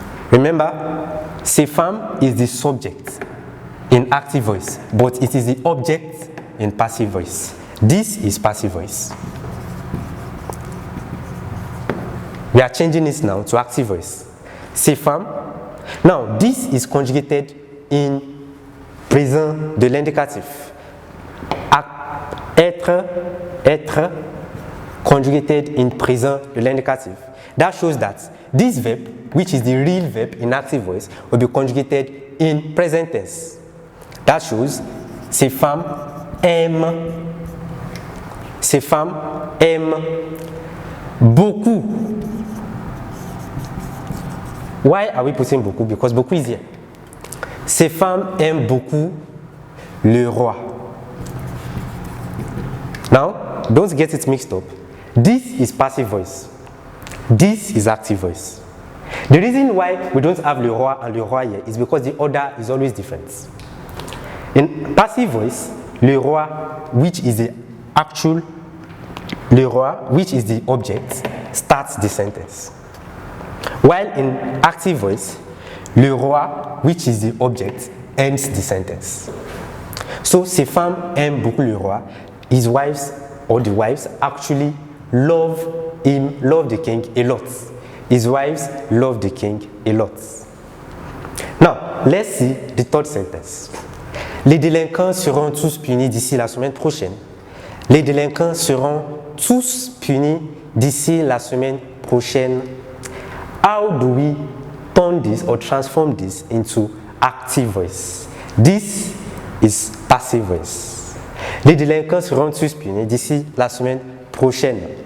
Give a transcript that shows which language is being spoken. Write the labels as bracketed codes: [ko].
[en] Remember, [fr] ces femmes [en] is the subject in active voice, but it is the object in passive voice. This is passive voice. We are changing this now to active voice. [fr] Ces femmes. [en] Now, this is conjugated in [fr] présent de l'indicatif. [en] Être, conjugated in [fr] présent de l'indicatif. [en] That shows that this verb, which is the real verb in active voice, will be conjugated in present tense. That shows [fr] ces femmes aiment. Ces femmes aiment beaucoup. [en] Why are we putting beaucoup? Because beaucoup is here. [fr] Ces femmes aiment beaucoup le roi. [en] Now, don't get it mixed up. This is passive voice. This is active voice. The reason why we don't have le roi and le roi here is because the order is always different. In passive voice, le roi, which is the actual, le roi, which is the object, starts the sentence. While in active voice, le roi, which is the object, ends the sentence. So, [fr] ces femmes aiment beaucoup le roi. [en] His wives, or the wives, actually love him, love the king a lot. His wives love the king a lot. Now, let's see the third sentence. [fr] Les délinquants seront tous punis d'ici la semaine prochaine. Les délinquants seront tous punis d'ici la semaine prochaine. [en] How do we turn this or transform this into active voice? This is passive voice. [fr] Les délinquants seront tous punis d'ici la semaine prochaine.